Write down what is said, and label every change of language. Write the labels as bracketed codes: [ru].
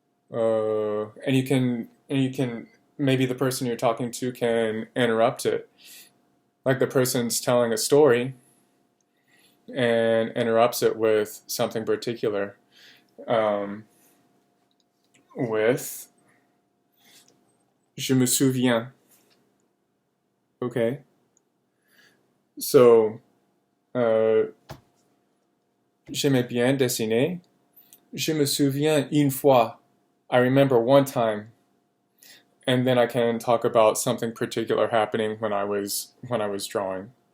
[en] And you can maybe the person you're talking to can interrupt it, like the person's telling a story and interrupts it with something particular, with [fr] je me souviens. Okay, so j'aimais bien dessiner. Je me souviens une fois. [en] I remember one time. And then I can talk about something particular happening when I was drawing.